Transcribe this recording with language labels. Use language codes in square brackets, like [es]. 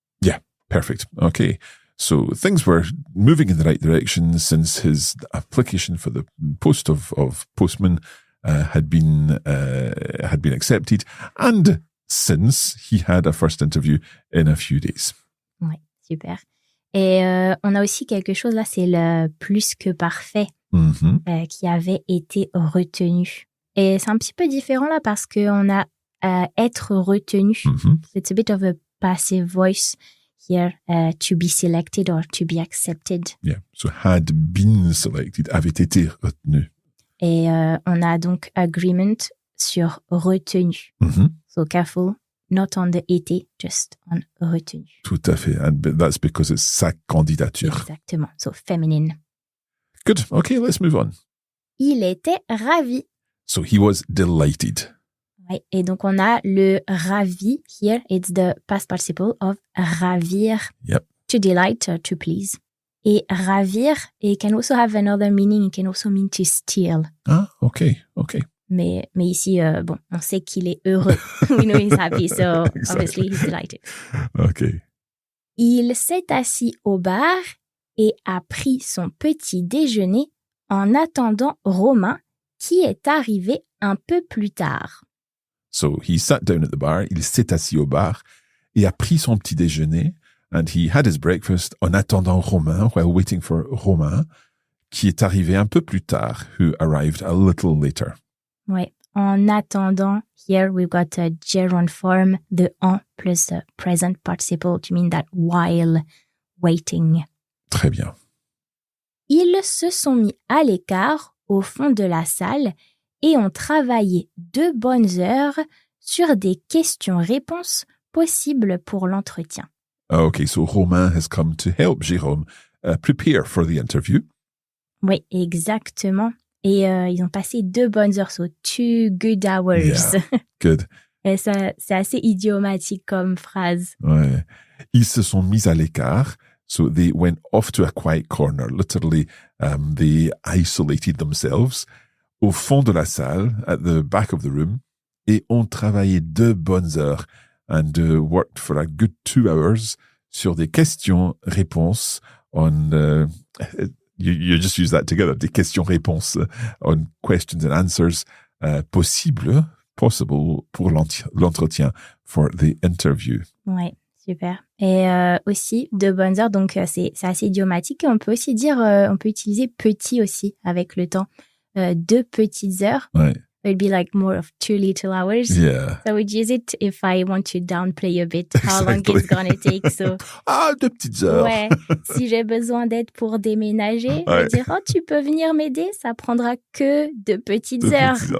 [en] Yeah, perfect. Okay. So things were moving in the right direction since his application for the post of postman had been accepted, and since he had a first interview in a few days. [fr] Ouais, super. Et on a aussi quelque chose là, c'est le plus que parfait qui avait été retenu. Et c'est un petit peu différent là parce qu'on a être retenu. Mm-hmm. [en] It's a bit of a passive voice here, to be selected or to be accepted. Yeah, so had been selected, [fr] avait été retenu. Et on a donc agreement sur retenu. Mm-hmm. [en] So careful, not on the été, just on retenu. [fr] Tout à fait, [en] and that's because it's [fr] sa candidature. Exactement, [en] so feminine. Good, okay, let's move on. [fr] Il était ravi. [en] So he was delighted. [fr] Ouais, et donc on a le ravi [en] here, it's the past participle of ravir. Yep. To delight, to please. [fr] Et ravir, [en] it can also have another meaning, it can also mean to steal. Ah, okay. [fr] Mais ici, bon, on sait qu'il est heureux. [en] We know he's happy, so Exactly. obviously he's delighted. Okay. [fr] Il s'est assis au bar et a pris son petit déjeuner en attendant Romain, qui est arrivé un peu plus tard. [en] So he sat down at the bar, [fr] il s'est assis au bar, et a pris son petit déjeuner, [en] and he had his breakfast [fr] en attendant Romain, [en] while waiting for Romain, [fr] qui est arrivé un peu plus tard, [en] who arrived a little later. [fr] Ouais, en attendant, [en] here we've got a gerund form, the en plus the present participle to mean that while waiting. [fr] Très bien. Ils se sont mis à l'écart au fond de la salle et ont travaillé 2 bonnes heures sur des questions-réponses possibles pour l'entretien. [en] Okay, so Romain has come to help Jérôme prepare for the interview. [fr] Oui, exactement. Et ils ont passé 2 bonnes heures, [en] so 2 good hours. Yeah. Good. [fr] Et ça, c'est assez idiomatique comme phrase. Ouais. Ils se sont mis à l'écart, [en] so they went off to a quiet corner. Literally, they isolated themselves [fr] au fond de la salle, [en] at the back of the room, [fr] et ont travaillé 2 bonnes heures [en] and worked for a good 2 hours [fr] sur des questions-réponses [en] on you just use that together, [fr] des questions-réponses [en] on questions and answers [fr] possible pour l'entretien [en] for the interview. [fr] Ouais, super. Et aussi 2 bonnes heures, donc c'est assez idiomatique. Et on peut aussi dire, on peut utiliser petit aussi avec le temps. 2 petites heures. Ouais. [en] It would be like more of 2 little hours. Yeah. So I would use it if I want to downplay a bit how long it's gonna take. So [fr] 2 petites heures. ouais, si j'ai besoin d'aide pour déménager, je vais dire oh tu peux venir m'aider, ça prendra que 2 petites heures.